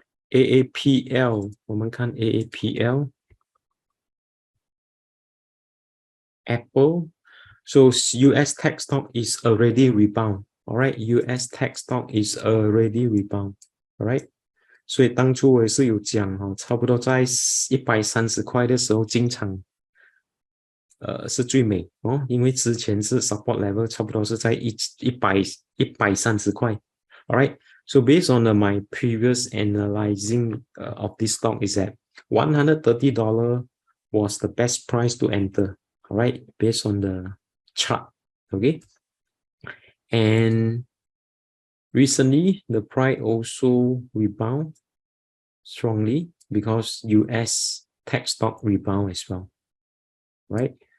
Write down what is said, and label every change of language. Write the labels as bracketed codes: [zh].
[zh] AAPL, 我们看 AAPL. [en] Apple. So US tech stock is already rebound. All right, US tech stock is already rebound. All right. [zh] 所以当初我也是有讲差不多在130块的时候进场是最美哦，因为之前是 support level 差不多是在130块。 [en] Alright, so based on my previous analyzing of this stock is that $130 was the best price to enter. Alright, based on the chart. Okay, and recently the price also rebound strongly because US tech stock rebound as well. Right.